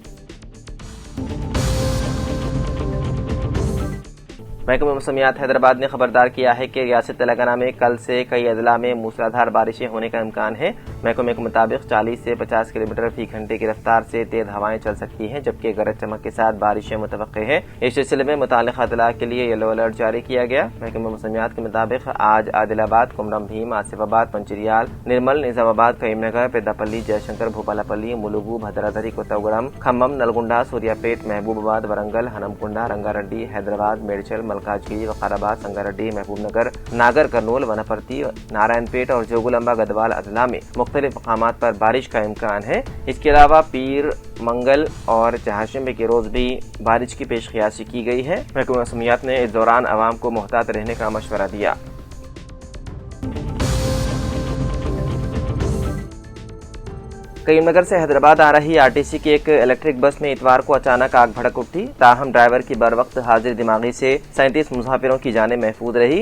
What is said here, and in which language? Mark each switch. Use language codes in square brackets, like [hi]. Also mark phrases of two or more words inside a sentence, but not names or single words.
[ur] محکمہ موسمیات حیدرآباد نے خبردار کیا ہے کہ ریاست تلنگانہ میں کل سے کئی اضلاع میں موسلادھار بارشیں ہونے کا امکان ہے۔ محکمے کے مطابق 40 سے 50 کلومیٹر فی گھنٹے کی رفتار سے تیز ہوائیں چل سکتی ہیں جبکہ گرج چمک کے ساتھ بارشیں متوقع ہیں۔ اس سلسلے میں متعلقہ اضلاع کے لیے یلو الرٹ جاری کیا گیا۔ محکمہ موسمیات کے مطابق آج عادل آباد، کمرم بھیم، آصف آباد، منچریال، نرمل، نظام آباد، کریم نگر، پیداپلی، جے شنکر، بھوپالاپلی، ملوگو، بھدرادری، کوتاگوڑم، کھمم، نلگنڈا، سوریا پیٹ، محبوب آباد، ورنگل، ہنمکنڈا، رنگاریڈی، حیدرآباد، میڈچل، ملکاجگیری، وقار آباد، سنگاریڈی، محبوب نگر، ناگر کرنول، وناپرتی، نارائن پیٹ اور جوگولمبا گدوال اضلاع میں مختلف مقامات پر بارش کا امکان ہے۔ اس کے علاوہ پیر، منگل اور چہارشنبے کے روز بھی بارش کی پیش قیاسی کی گئی ہے۔ محکمہ موسمیات نے اس دوران عوام کو محتاط رہنے کا مشورہ دیا۔ کریم نگر سے حیدرآباد آ رہی RTC کی ایک الیکٹرک بس میں اتوار کو اچانک آگ بھڑک اٹھی، تاہم ڈرائیور کی بروقت حاضر دماغی سے 37 مسافروں کی جانیں محفوظ رہی۔